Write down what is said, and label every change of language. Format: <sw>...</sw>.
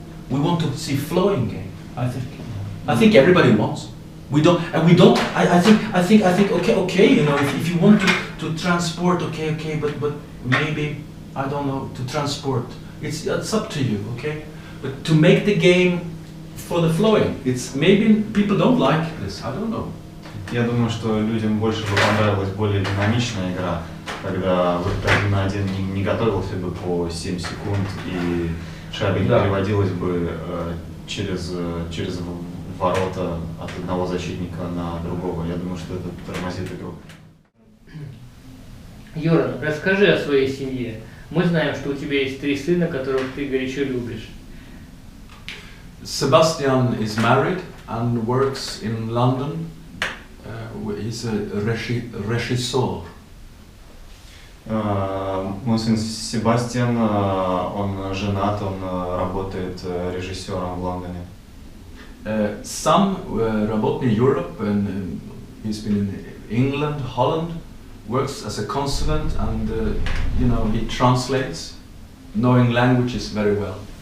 <en>We want to see flowing game. I think everybody wants. We don't. I think. Okay. If you want to transport, okay. But maybe I don't know to transport. It's up to you, okay. But to make the game for the flowing, it's maybe people don't like this. I don't know.</en> <ru>Я думаю, что людям больше бы понравилась более динамичная игра, когда выход 1 на 1 не готовился бы по 7 секунд и шайба не переводилась бы через ворота от одного защитника на другого. Я думаю, что это тормозит игру. Горан, расскажи о своей семье. Мы знаем, что у тебя есть 3 сына, которых ты горячо любишь.</ru> <en>Sebastian is married and works in London. He's a regisseur.</en> <ru>Мой сын Себастьян, он женат, он работает режиссером в Лондоне.</ru> <en>Some</en> <ru>работает</ru> <en>in Europe, and he's been in England, Holland, works as a consultant, and he translates, knowing languages very well.</en>